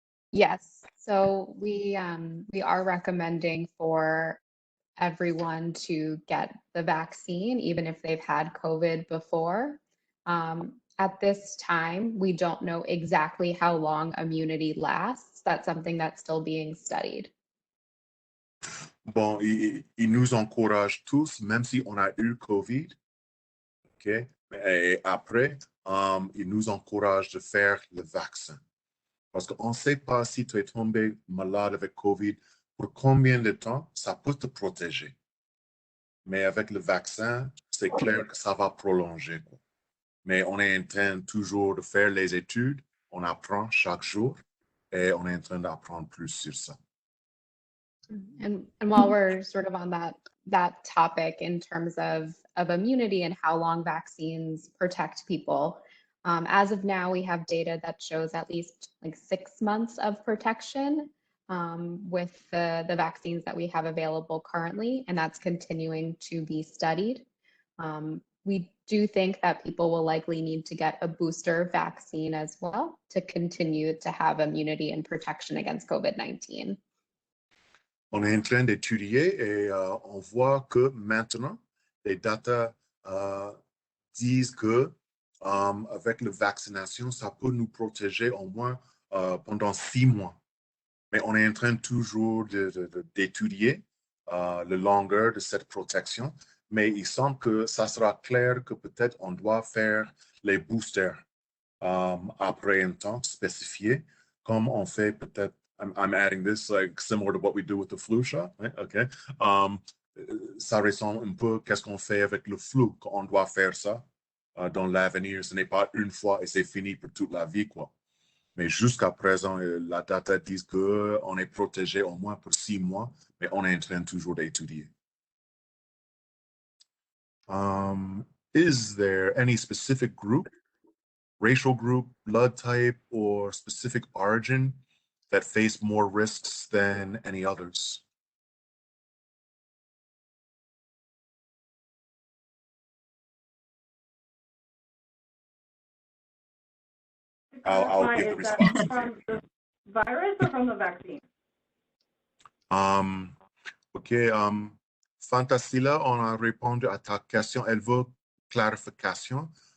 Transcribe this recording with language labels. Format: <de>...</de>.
<en>Yes, so we are recommending for everyone to get the vaccine, even if they've had COVID before. At this time, we don't know exactly how long immunity lasts. That's something that's still being studied.</en> <fr>Bon, il nous encourage tous, même si on a eu COVID, ok, et après, il nous encourage de faire le vaccin. Parce qu'on ne sait pas si tu es tombé malade avec COVID, pour combien de temps ça peut te protéger. Mais avec le vaccin, c'est clair que ça va prolonger, quoi. Mais on est en train toujours de faire les études, on apprend chaque jour et on est en train d'apprendre plus sur ça.</fr> <en>And while we're sort of on that topic in terms of immunity and how long vaccines protect people, as of now, we have data that shows at least like 6 months of protection with the vaccines that we have available currently, and that's continuing to be studied. We do think that people will likely need to get a booster vaccine as well to continue to have immunity and protection against COVID-19.</en> <fr>On est en train d'étudier et on voit que maintenant, les data disent que avec la vaccination, ça peut nous protéger au moins pendant 6 mois. Mais on est en train toujours d'étudier la longueur de cette protection. Mais il semble que ça sera clair que peut-être on doit faire les boosters après un temps spécifié, comme on fait peut-être.</fr> <en>I'm adding this like similar to what we do with the flu shot, right? Okay.</en> <fr>Ça ressemble un peu qu'est-ce qu'on fait avec le flu, qu'on doit faire ça dans l'avenir. Ce n'est pas une fois et c'est fini pour toute la vie, quoi. Mais jusqu'à présent, la data dit qu'on est protégé au moins pour 6 mois, mais on est en train toujours d'étudier.</fr> <en>Is there any specific group, racial group, blood type, or specific origin that face more risks than any others? I'll give the Is that response. from the virus or from the vaccine? OK.</en> <fr>Fantasila, on a répondu à ta question. Elle veut clarification.</fr>